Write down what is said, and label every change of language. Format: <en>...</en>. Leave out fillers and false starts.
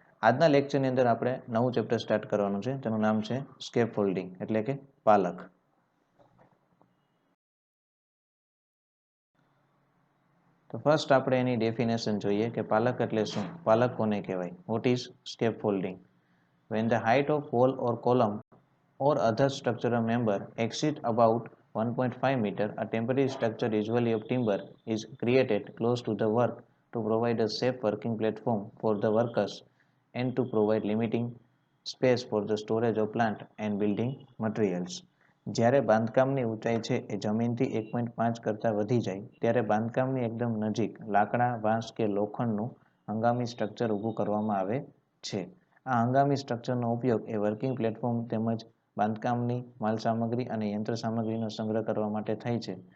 <gu>આજના લેક્ચરની અંદર આપણે નવું ચેપ્ટર સ્ટાર્ટ કરવાનું છે. તેનું નામ છે સ્કેપ ફોલ્ડિંગ એટલે કે પાલખ. તો ફર્સ્ટ આપણે એની ડેફિનેશન જોઈએ કે પાલખ એટલે શું, પાલખ કોને કહેવાય.</gu> <en>What is scaffolding? When the height of wall or column or other structural member exceeds about 1.5 meter, a temporary structure usually of timber is created close to the work to provide a safe working platform for the workers and to provide limiting space for the storage of plant and building materials.</en> <gu>જ્યારે બાંધકામની ઊંચાઈ છે એ જમીનથી 1.5 કરતાં વધી જાય ત્યારે બાંધકામની એકદમ નજીક લાકડા, વાંસ કે લોખંડનું હંગામી સ્ટ્રક્ચર ઊભું કરવામાં આવે છે. આ હંગામી સ્ટ્રક્ચરનો ઉપયોગ એ વર્કિંગ પ્લેટફોર્મ તેમજ બાંધકામની માલસામગ્રી અને યંત્ર સામગ્રીનો સંગ્રહ કરવા માટે થાય છે.</gu>